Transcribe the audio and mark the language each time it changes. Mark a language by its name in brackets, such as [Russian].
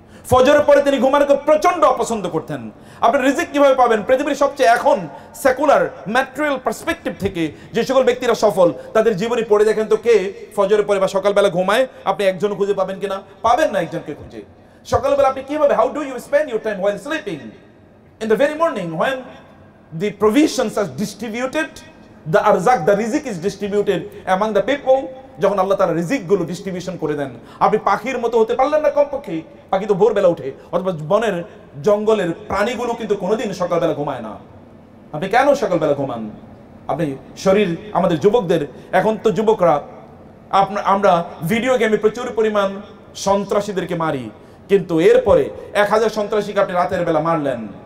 [Bangla] ফজরের পরে তিনি ঘুমানোকে প্রচন্ড অপছন্দ করতেন। আপনি রিজিক কিভাবে পাবেন? পৃথিবীর সবচেয়ে এখন সেকুলার ম্যাটেরিয়াল পার্সপেক্টিভ থেকে যে সকল ব্যক্তিরা সফল, তাদের জীবনী পড়ে দেখেন তো কে ফজরের পরে বা সকালবেলা ঘুমায়? আপনি একজন খুঁজে পাবেন কিনা? পাবেন না একজনকে খুঁজে। সকালবেলা আপনি কিভাবে, [English] How do you spend your time while sleeping? In the very morning when the provisions are distributed, the arzak, the rizq is distributed among the people, [Bangla] যখন আল্লাহ তাআলা রিজিকগুলো ডিস্ট্রিবিউশন করে দেন, আপনি পাখির মতো হতে পারলেন না কমপক্ষে। পাখি তো ভোরবেলা উঠে, অথবা বনের জঙ্গলের প্রাণীগুলো কিন্তু কোনোদিন সকালবেলা ঘুমায় না। আপনি কেন সকালবেলা ঘুমান? আপনি শরীর, আমাদের যুবকদের, এখন তো যুবকরা আমরা ভিডিও গেমে প্রচুর পরিমাণ সন্ত্রাসীদেরকে মারি, কিন্তু এরপরে 1000 সন্ত্রাসীকে আপনি রাতের বেলা মারলেন।